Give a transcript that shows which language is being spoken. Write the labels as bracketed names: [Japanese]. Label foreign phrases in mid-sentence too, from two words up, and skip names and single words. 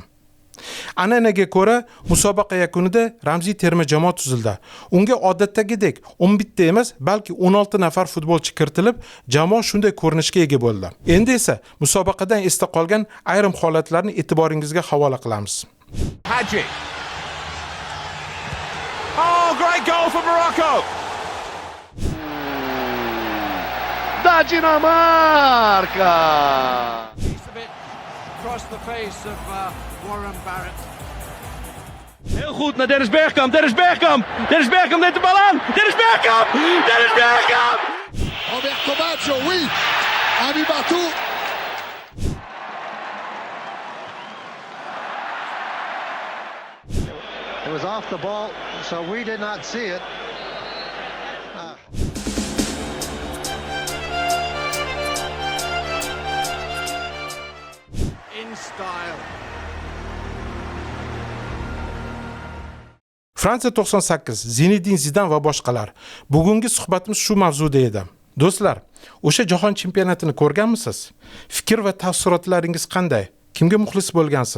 [Uzbek] An'anaga ko'ra, musobaqa yakunida ramziy terma jamoa tuzildi. Unga odatdagidek 11 ta emas, balki 16 nafar futbolchi kiritilib, jamoa shunday ko'rinishga ega bo'ldi. Endi esa musobaqadan esda qolgan ayrim holatlarni e'tiboringizga havola qilamiz. Hadji. [English] Oh, great goal for Morocco. [Portuguese] Da Dinamarca! [English] He's a bit across the face of Warren Barrett. [Dutch] Heel goed naar Dennis Bergkamp. Dennis Bergkamp neemt de bal aan. Dennis Bergkamp! Dennis Bergkamp! [French] Roberto Baggio, oui. Ami Batou. [English] It was off the ball, so we did not see it. In style. [Uzbek] Fransiya 98, Zinedine Zidane va boshqalar. Bugungi suhbatimiz shu mavzuda edi. Do'stlar, o'sha jahon chempionatini ko'rganmisiz? Fikr va taassurotlaringiz qanday? Kimga muxlis bo'lgansiz?